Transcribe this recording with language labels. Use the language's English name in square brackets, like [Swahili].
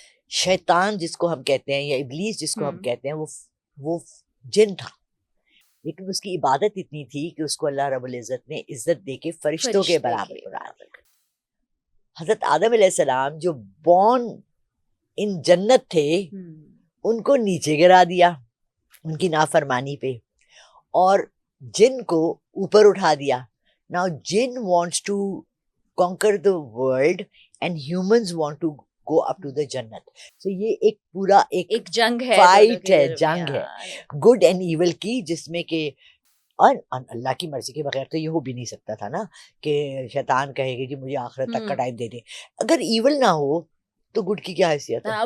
[Urdu] شیطان جس کو ہم کہتے ہیں یا ابلیس جس کو ہم کہتے ہیں، وہ جن تھا، لیکن اس کی عبادت اتنی تھی کہ اس کو اللہ رب العزت نے عزت دے کے فرشتوں کے برابر بنا دیا. حضرت آدم علیہ السلام جو بورن ان جنت تھے، ان کو نیچے گرا دیا ان کی نافرمانی پہ، اور جن کو اوپر اٹھا دیا. [English] Now jinn wants to conquer the world and humans want to go up to the jannat. [Urdu] So یہ ایک پورا ایک جنگ ہے، فائٹ ہے، جنگ ہے گڈ اینڈ ایول کی، جس میں کہ اور اللہ کی مرضی کے بغیر تو یہ ہو بھی نہیں سکتا تھا نا کہ شیطان کہے گا جی مجھے آخرت تک کا ٹائم دے دے. اگر ایول نہ ہو تو گڈ کی کیا حیثیت ہے؟